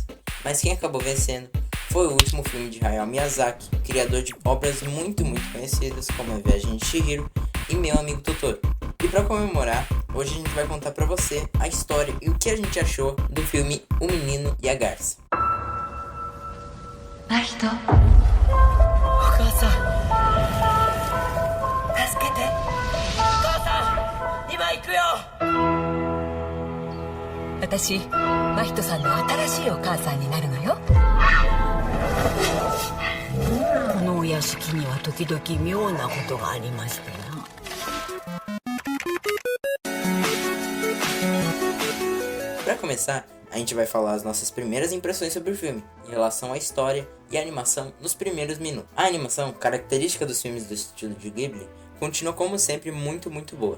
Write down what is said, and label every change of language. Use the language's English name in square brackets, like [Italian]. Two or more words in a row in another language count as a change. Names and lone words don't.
[Portuguese] Mas quem acabou vencendo foi o último filme de Hayao Miyazaki, criador de obras muito conhecidas como A Viagem de Chihiro e Meu Amigo Totoro. E para comemorar, hoje a gente vai contar para você a história e o que a gente achou do filme O Menino e a Garça. Mahito, [Japanese] お母さん助けてお母さん今行くよ私真人さんの新しいお母さんになるのよ。このお屋敷には時々妙なことがありましてな。 [Portuguese] Para começar, a gente vai falar as nossas primeiras impressões sobre o filme, em relação à história e à animação nos primeiros minutos. A animação, característica dos filmes do estúdio de Ghibli, continua como sempre muito boa.